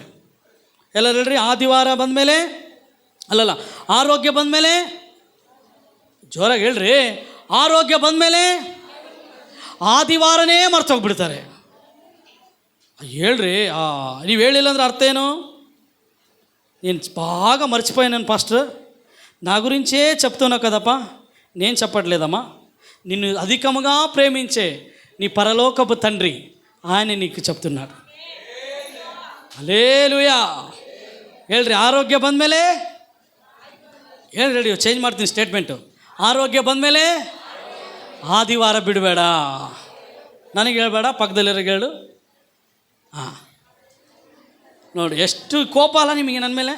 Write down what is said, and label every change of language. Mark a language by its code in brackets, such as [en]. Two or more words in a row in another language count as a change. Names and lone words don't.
[kn] ಎಲ್ಲರೂ ಹೇಳ್ರಿ, ಆದಿವಾರ ಬಂದಮೇಲೆ ಅಲ್ಲಲ್ಲ, ಆರೋಗ್ಯ ಬಂದಮೇಲೆ, ಜೋರಾಗಿ ಹೇಳ್ರಿ, ಆರೋಗ್ಯ ಬಂದಮೇಲೆ ಆದಿವಾರನೇ ಮರ್ತೋಗ್ಬಿಡ್ತಾರೆ. ಹೇಳ್ರಿ, ನೀವು ಹೇಳಿಲ್ಲ ಅಂದ್ರೆ ಅರ್ಥ ಏನು? [te] నేను బాగా మర్చిపోయాను పాస్టర్, నా గురించే చెప్తున్నావు కదప్పా. నేను చెప్పట్లేదమ్మా, నిన్ను అధికముగా ప్రేమించే నీ పరలోకపు తండ్రి ఆయన నీకు చెప్తున్నాడు. [kn] ಹಲ್ಲೇಲೂಯಾ ಹೇಳ್ರಿ. ಆರೋಗ್ಯ ಬಂದಮೇಲೆ ಹೇಳ್ರಿ, ಚೇಂಜ್ ಮಾಡ್ತೀನಿ ಸ್ಟೇಟ್ಮೆಂಟು. ಆರೋಗ್ಯ ಬಂದಮೇಲೆ ಆದಿವಾರ ಬಿಡಬೇಡ. ನನಗೆ ಹೇಳ್ಬೇಡ, ಪಕ್ಕದಲ್ಲಿರೋಗೆ ಹೇಳು. ಹಾಂ, ನೋಡಿ ಎಷ್ಟು ಕೋಪ ಅಲ್ಲ ನಿಮಗೆ ನನ್ನ ಮೇಲೆ.